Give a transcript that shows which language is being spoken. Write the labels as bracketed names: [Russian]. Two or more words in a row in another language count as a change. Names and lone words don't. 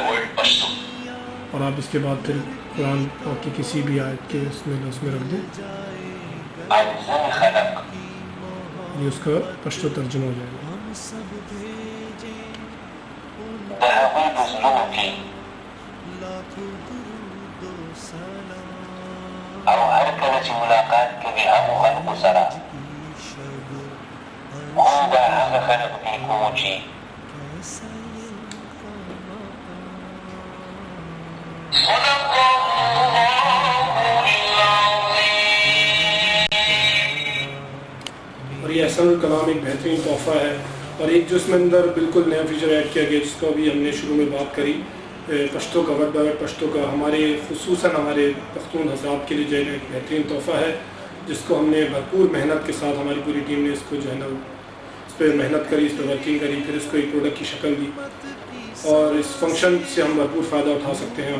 [Urdu] ورڈ پشتو، اور آپ اس کے بعد پھر قرآن پاک کی کسی بھی آیت کے اس میں لفظ میں رکھ دیں، [Arabic] انزل خلق، [Urdu] یہ اس کا پشتو ترجمہ ہو جائے گا۔ [Pashto] تحویل سلوکی او هر کله چې ملاقات کوي هغو خلقو سره، هم به هغه خلق دي کوم چې [Arabic] صدق الله العظیم۔ [Urdu] اور یہ احسن الکلام ایک بہترین تحفہ ہے، اور ایک جو اس میں اندر بالکل نیا فیچر ایڈ کیا گیا جس کو ابھی ہم نے شروع میں بات کری، پشتو کا [English] word by word [Urdu] پشتو کا، ہمارے خصوصاً ہمارے پختون حضرات کے لیے جو ہے نا ایک بہترین تحفہ ہے، جس کو ہم نے بھرپور محنت کے ساتھ، ہماری پوری ٹیم نے اس کو جو ہے نا اس پہ محنت کری، اس پہ ورکنگ کری، پھر اس کو ایک پروڈکٹ کی شکل دی، اور اس فنکشن سے ہم بھرپور فائدہ اٹھا سکتے ہیں۔